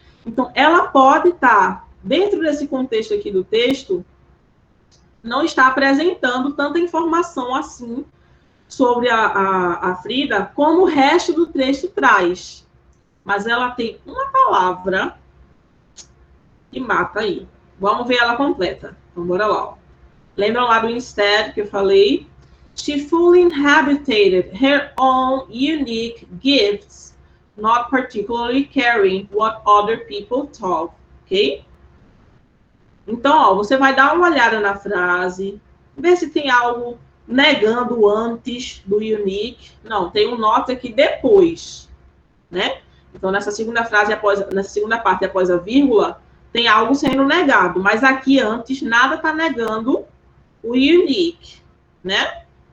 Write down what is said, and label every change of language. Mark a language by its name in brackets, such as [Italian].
[Portuguese] Então, ela pode estar, dentro desse contexto aqui do texto, não está apresentando tanta informação assim sobre a Frida, como o resto do texto traz. Mas ela tem uma palavra que mata aí. Vamos ver ela completa. Então, bora lá. Ó. Lembram lá do instead que eu falei? [English] She fully inhabited her own unique gifts, not particularly caring what other people thought. Ok? [Portuguese] Então, ó, você vai dar uma olhada na frase, ver se tem algo negando antes do unique. Não, tem um not aqui depois, né? Então, nessa segunda parte, após a vírgula, tem algo sendo negado, mas aqui antes nada está negando o unique, né?